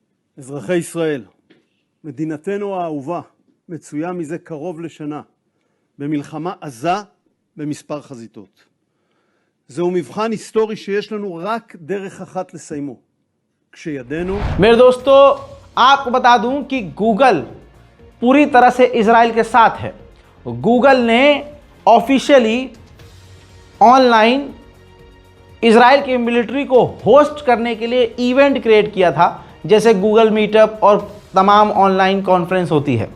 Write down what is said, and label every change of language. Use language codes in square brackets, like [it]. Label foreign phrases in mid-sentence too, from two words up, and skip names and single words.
[he] אזרחי ישראל, מדינתנו האהובה מצויה מזה קרוב לשנה במלחמה עזה במספר חזיתות. זהו מבחן היסטורי שיש לנו רק דרך אחת לסיימו, כשידנו... [hi] मेरे दोस्तों, आपको बता दूं कि गूगल पूरी तरह से इजराइल के साथ है। गूगल ने [en] officially online [hi] इजराइल की मिलिट्री को होस्ट करने के लिए [en] event create [hi] किया था, जैसे गूगल मीटअप और तमाम [en] online conference [hi] होती है।